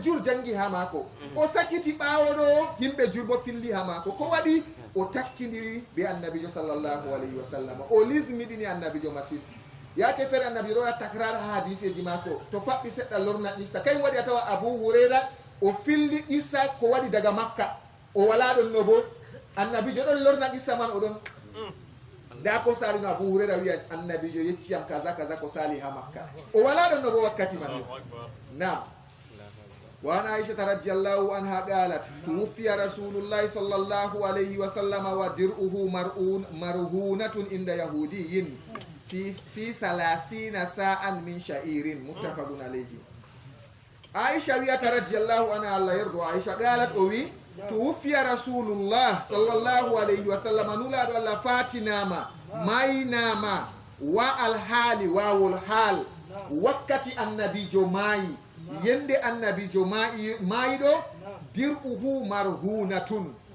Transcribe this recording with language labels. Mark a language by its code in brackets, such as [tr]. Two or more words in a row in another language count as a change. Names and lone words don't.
[ff] jur jangi ha mako o sakiti ɓawo ɗo yimɓe jur bo filli ha mako ko waɗi o takkidiri be annabijo [ar] صلى الله عليه وسلم [ff] o lismiɗini annabijo masin yake fere annabijo ɗo waɗa takrar ha hadiseji mako to faɓɓi seɗɗa lorna issa kay waɗi a tawa Abu Huraira o filli issa ko waɗi daga Makka o wala ɗon no bo annabijo ɗon lorna issa man oɗon da ko sali no Abu Huraira wiya annabijo yecciyam kaza ko sali ha Makka o wala ɗon no bo [ar] wakkati man nam وعن عائشة رضي الله عنها قالت توفي رسول الله صلى الله عليه و وسلم ودرعه مرهونة عند يهودي في 30 صاعا من شعير متفق عليه aisha wiyata رضي الله عنها Allah yardo aisha qalat o wi توفي رسول الله صلى الله عليه وسلم nulaɗo allah fatinama maynama wa alhaali wawol haal wakkati annabijo maayi yende annabijo maayiɗo درعه مرهونة